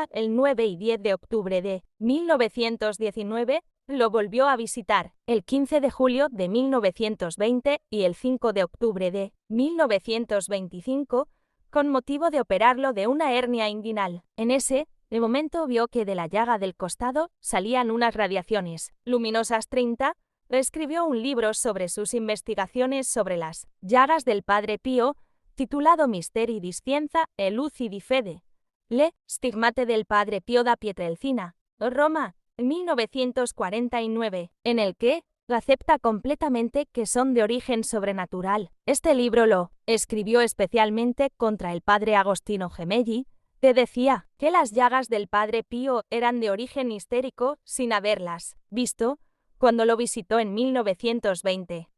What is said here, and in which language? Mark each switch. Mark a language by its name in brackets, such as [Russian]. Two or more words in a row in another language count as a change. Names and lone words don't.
[Spanish] El 9 y 10 de octubre de 1919, lo volvió a visitar, el 15 de julio de 1920 y el 5 de octubre de 1925, con motivo de operarlo de una hernia inguinal. En ese momento vio que de la llaga del costado salían unas radiaciones luminosas 30 escribió un libro sobre sus investigaciones sobre las llagas del Padre Pío, titulado Misteri di Scienza e Luci di Fede, le stigmate del Padre Pío da Pietrelcina, Roma, 1949, en el que acepta completamente que son de origen sobrenatural. Este libro lo escribió especialmente contra el padre Agostino Gemelli, que decía que las llagas del Padre Pío eran de origen histérico sin haberlas visto cuando lo visitó en 1920.